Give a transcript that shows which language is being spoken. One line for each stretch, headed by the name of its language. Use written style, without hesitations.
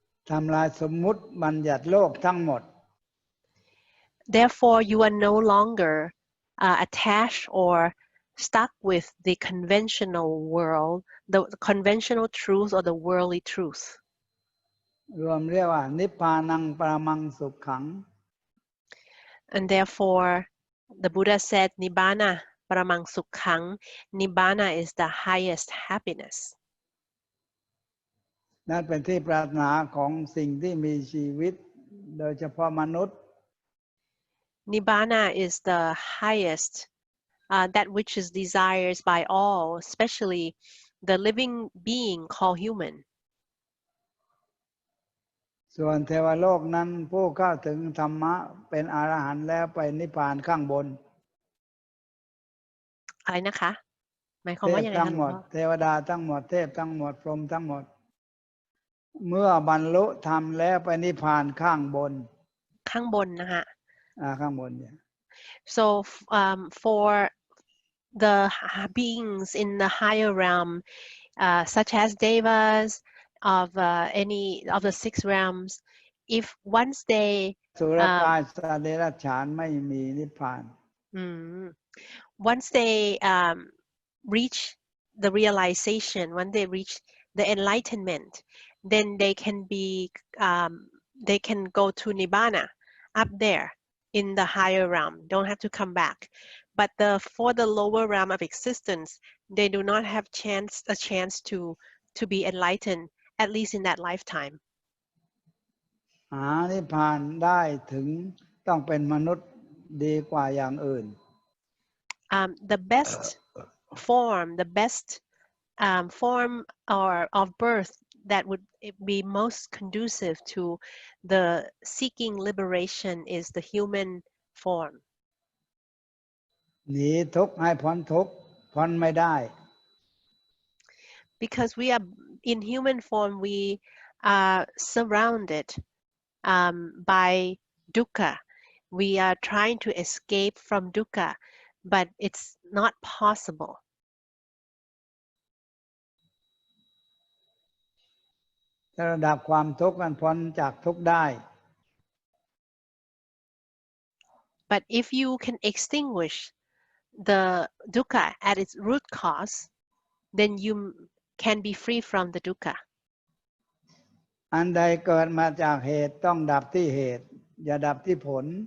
Thai: ทำลายสมมุติบัญญัติโลกทั้งหมด
English: Therefore, you are no longer attached or stuck with the conventional world, the conventional truth or the worldly truth.
Thai: รวมเรียกว่านิพพานังปรมังสุขขัง
English: And therefore, the Buddha said,
Pali: Nibbana paramang sukhang.
English: Nibbana is the highest happiness.
Thai: นั่นเป็นที่ปรารถนาของสิ่งที่มีชีวิตโดยเฉพาะมนุษย์
English: Nibbana is the highest, that which is desired by all, especially the living being called human.
Thai: ส่วนเทวโลกนั้นผู้เข้าถึงธรรมะเป็นอรหันต์แล้วไปนิพพานข้างบน อะไรนะคะหมายความว่ายังไงคะหลวงพ่อ เทวดาทั้งหมดเทพทั้งหมดพรหมทั้งหมดเมื่อบรรลุธรรมแล้วไปนิพพานข้างบน ข้างบนนะคะ ข้างบนเนี่ย
English: So for the beings in the higher realm, such as devas of any of the 6 realms, if once they
Thai: สุรกายสัตว์เดรัจฉานไม่มีนิพพาน
English: once they reach the realization, when they reach the enlightenment, then they can be they can go to nibbana up there in the higher realm, don't have to come back. But for the lower realm of existence, they do not have a chance to be enlightened at least in that lifetime.
Thai: หานิพพานได้ถึงต้องเป็นมนุษย์ดีกว่าอย่างอื่น
English: The best form, the best form or of birth that would be most conducive to the seeking liberation is the human form.
Thai: หนีทุกข์ให้พ้นทุกข์พ้นไม่ได้
English: Because we are in human form, we are surrounded by dukkha. We are trying to escape from dukkha, but it's not possible.
Thai: ถ้าระดับความทุกข์มันพ้นจากทุกข์ได้
English: But if you can extinguish the dukkha at its root cause, then you can be free from the dukkha.
Thai: อันใดเกิดมาจากเหตุต้องดับที่เหตุอย่าดับที่ผล